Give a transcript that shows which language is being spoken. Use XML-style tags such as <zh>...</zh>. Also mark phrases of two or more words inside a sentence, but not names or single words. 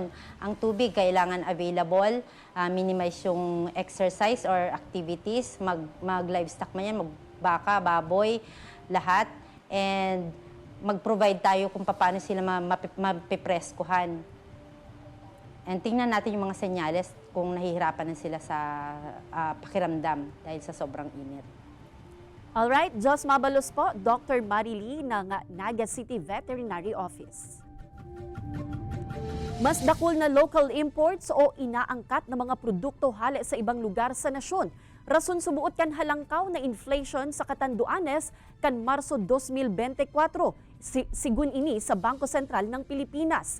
<tl>Ang tubig, kailangan available, minimize yung</tl> <en>exercise or activities,</en> <tl>mag-livestock man yan, magbaka, baboy, lahat. And mag-provide tayo kung paano sila mapipreskuhan. And tingnan natin yung mga senyales kung nahihirapan na sila sa pakiramdam dahil sa sobrang init. Alright,</tl> <bik>Diyos mabalos po, Dr. Marily ng Naga City Veterinary Office. Mas dakul na</bik> <en>local imports</en> <bik>o inaangkat na mga produkto hali sa ibang lugar sa nasyon. Rason subuot kan halangkaw na inflation sa Catanduanes kan Marso 2024, sigun ini sa Bangko Sentral ng Pilipinas.</bik>